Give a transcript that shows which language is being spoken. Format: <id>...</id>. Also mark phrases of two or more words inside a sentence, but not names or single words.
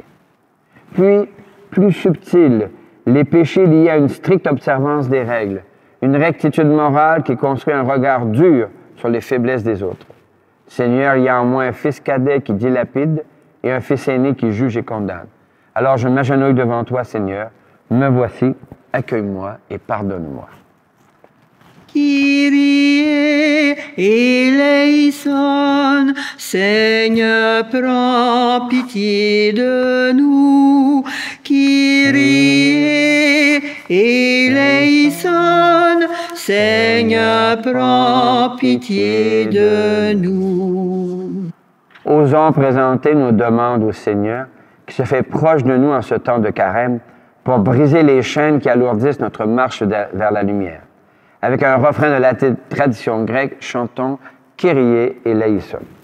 <fr>Puis, plus subtil, les péchés liés à une stricte observance des règles, une rectitude morale qui construit un regard dur sur les faiblesses des autres. Seigneur, il y a en moi un fils cadet qui dilapide et un fils aîné qui juge et condamne. Alors je m'agenouille devant toi, Seigneur, me voici, accueille-moi et pardonne-moi.</fr> <el>Κύριε ἐλέησον,</el> <fr>Seigneur, prends pitié de nous.</fr> <el>Κύριε ἐλέησον,</el> <fr>Seigneur, prends pitié de nous. Osons présenter nos demandes au Seigneur, qui se fait proche de nous en ce temps de carême, pour briser les chaînes qui alourdissent notre marche vers la lumière. Avec un refrain de la tradition grecque, chantons</fr> <el>Κύριε ἐλέησον.</el>